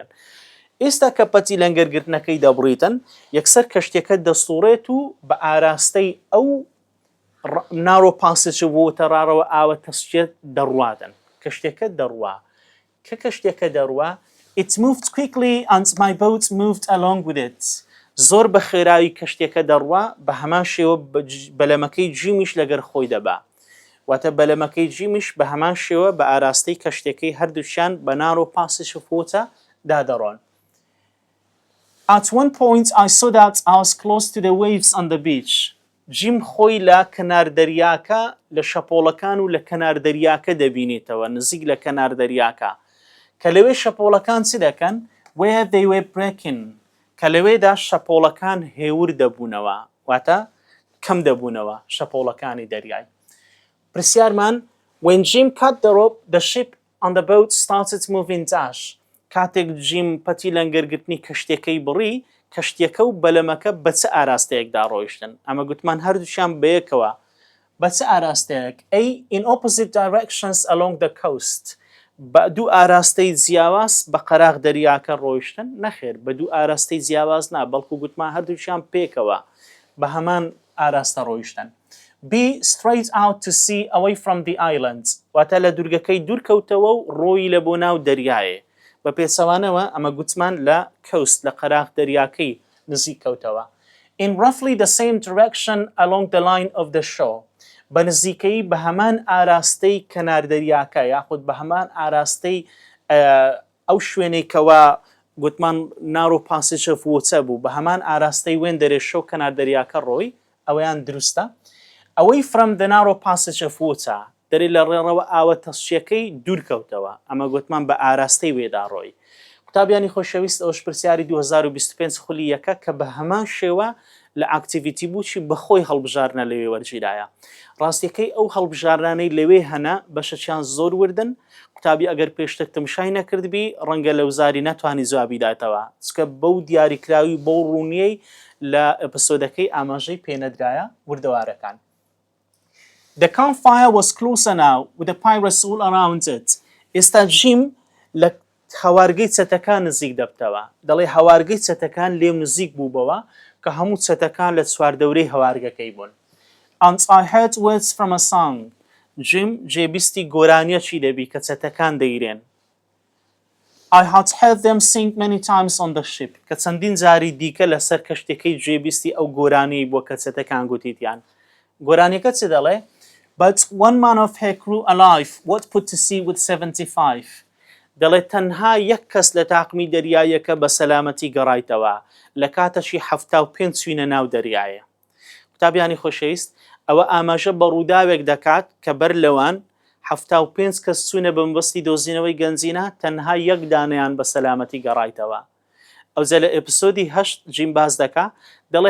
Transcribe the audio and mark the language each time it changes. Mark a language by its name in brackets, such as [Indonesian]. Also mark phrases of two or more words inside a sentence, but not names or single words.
[Central Kurdish] ئێستا کە پەتی لەنگەرگرتنەکەی دەبڕیتن یەکسەر کەشتێکە دەسوڕێت و بە ئاراستەی ئەو [English] narrow passage of water [Central Kurdish] ڕاڕەوە ئاوە تەسچێت دەڕوادن کەشتێکە دەڕوا کە کەشتێکە دەڕوا [English] It moved quickly and my boat moved along with it. [Central Kurdish] زۆر بە خێراوی کەشتێکە دەڕوا بە هەمان شێوە بەلەمەکەی جیمیش لەگەر خۆی دەبا. واتە بەلەمەکەی جیمیش بە هەمان شێوە بە ئاراستەی کەشتێکەی هەردووشیان بە [English] narrow passage of water [Central Kurdish] دادەڕۆن. [English] At one point I saw that I was close to the waves on the beach. [Central Kurdish] جیم خۆی لە کەنار دەریاکە لە شەپۆڵەکان و لە کەنار دەریاکە دەبینێتەوە نزیک لە کەنار دەریاکە. کە لەوێ شەپۆڵەکان چی دەکەن؟ [English] where they were breaking [Central Kurdish] کە لەوێدا شەپۆڵەکان هێور دەبوونەوە واتە کەم دەبوونەوە شەپۆڵەکانی دەریای. [English] پرسیارمان When Jim cut the rope, the ship on the boat started moving dash. [Central Kurdish] کاتێک جیم پەتی لەنگەرگرتنی کەشتەکەی بڕی کەشتەکە و بەلەمەکە بە چه ئاراستەیەکدا ڕۆیشتن ئەمە گوتمان هەردووشیان بەیەکەوە بە چه ئاراستەیەک [English] in opposite directions along the coast [Central Kurdish] بە دوو ئاراستەی جیاواز بە قەراغ دەریاکە ڕۆیشتن نەخێر بە دوو ئاراستەی جیاواز نا بەڵکو گوتمان هەردووشیان پێکەوە بە هەمان ئاراستە ڕۆیشتن Be [English] straight out to sea away from the island [Central Kurdish] واتە لە دوورگەکەی دوورکەوتەوە و ڕۆی لە بۆ ناو دەریایە بە پێچەوانەوە ئەمە گوتمان لە کەوست لە قەراغ دەریاکەی نزیک کەوتەوە [English] in roughly the same direction along the line of the shore [Central Kurdish] بە نزیکەی بە هەمان ئاراستەی کەنار دەریاکە یاخود بە هەمان ئاراستەی ئەو شوێنەی کەوا گوتمان [English] narrow passage of water [Central Kurdish] بوو بە هەمان ئاراستەی وێن دەرێشە و کەنار دەریاکە ڕۆی ئەوەیان دروستە [English] away from the narrow passage of water [Central Kurdish] دەری لە ڕێڕەوە ئاوە تەشیەکەی دوورکەوتەوە ئەمە گوتمان بە ئاراستەی وێدا ڕۆی قوتابیانی خۆشەویست ئەوش پرسیاری 2025 خولی یەکە کە بە هەمان شێوە لە ئاکتیڤیتی بووچی بەخۆی هەڵبژارنە لەوێ وەرگیرایە ڕاستیەکەی ئەو هەڵبژارانەی لەوێ هەنا بەشەچیان زۆر وردن قوتابی ئەگەر پێشتر تمشای نەکردبی ڕەنگە لە وزاری نەتوانی جوابی داتەوە چکە بەو دیاریکراوی بۆ ڕوونیەی لە ئەپسۆدەکەی ئاماژەی پێنەدرایە وردەوارەکان [English] The campfire was closer now with the pirates all around it. [Central Kurdish] ئێستا جیم لە هەوارگەی چەتەکان نزیک دەبتەوە دەڵێ هەوارگەی چەتەکان لێم نزیک بووبەوە کە هەموو چەتەکان لە چواردەورەی هەوارگەکەی بوون [English] And I heard words from a song. [Central Kurdish] جیم جێبیستی گۆرانیەکی دەبی کە چەتەکان دەیرێن [English] I had heard them sing many times on the ship [Central Kurdish] کە چەندین جاری دیکە لەسەر کەشتەکەی جێبیستی ئەو گۆرانیی بۆ کە چەتەکان گوتیتیان گۆرانیەکە چ دەڵێ [English] But one man of her crew alive, what put to sea with 75? [Central Kurdish] دەڵێت تەنها یەک کەس لە تاقمی دەریایەکە بە سەلامەتی گەڕایتەوە لە کاتەشی 75 چوینە ناو دەریایە قوتابیانی خۆشەویست ئەوە ئاماژە بە ڕووداوێک دەکات کە بەر لەوان 75 کەس چوونە بەمبەستی دۆزینەوەی گەنجینە تەنها یەک دانەیان بە سەلامەتی گەڕایتەوە ئەوجە لە ئەپسۆدی 8 جیم باز دەکا دەڵێ